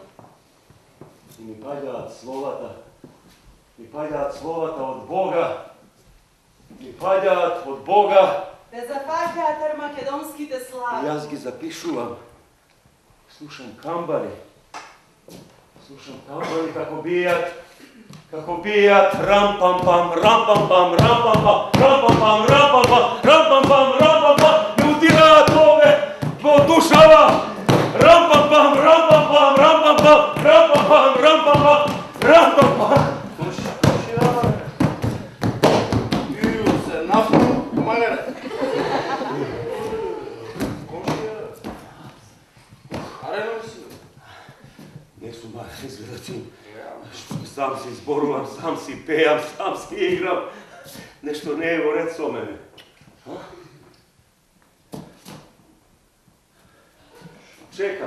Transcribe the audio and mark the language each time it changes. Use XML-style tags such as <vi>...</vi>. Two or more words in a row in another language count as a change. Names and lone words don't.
<mk>И ми паѓаат словата од Бога. Ми паѓаат од Бога. Те зафаќаат македонските слави. И јас ги запишувам. Слушам камбари како бијат рам-пам-пам, рам-пам-пам, рам-пам-пам, рам-пам-пам, рам-пам-пам, рам-пам-пам, рам-пам-пам, ми удираат во душава. Рам-пам-пам, рам-пам-пам, рам-пам-пам, рам-пам-пам, рам-пам-пам, рам-пам-пам. Иу се нафно, помагаре. Арено ли си? Не сум изгледа ти. Сам си зборувам, сам си пејам, сам си играм. Нешто не е во ред со мене. Чекам.</mk>